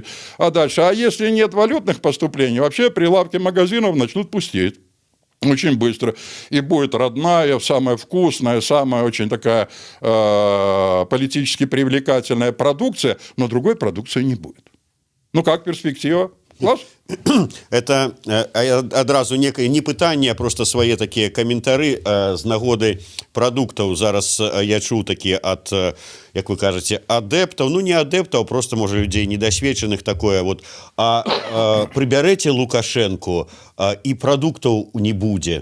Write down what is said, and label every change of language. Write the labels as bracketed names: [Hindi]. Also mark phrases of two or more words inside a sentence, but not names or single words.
[Russian] А дальше, а если нет валютных поступлений, вообще прилавки магазинов начнут пустеть. Очень быстро. И будет родная, самая вкусная, самая очень такая политически привлекательная продукция, но другой продукции не будет. Ну как перспектива? Класс? [Belarusian] Это адразу некае не пытанне, а просто свае такія каментары з нагоды прадуктаў. Зараз я чуў такія ад, як вы кажаце, адэптаў, ну не адэптаў, просто можа людзей недасведчаных [Russian] такое вот. [Belarusian] Прыбярэце Лукашэнку і прадуктаў не будзе.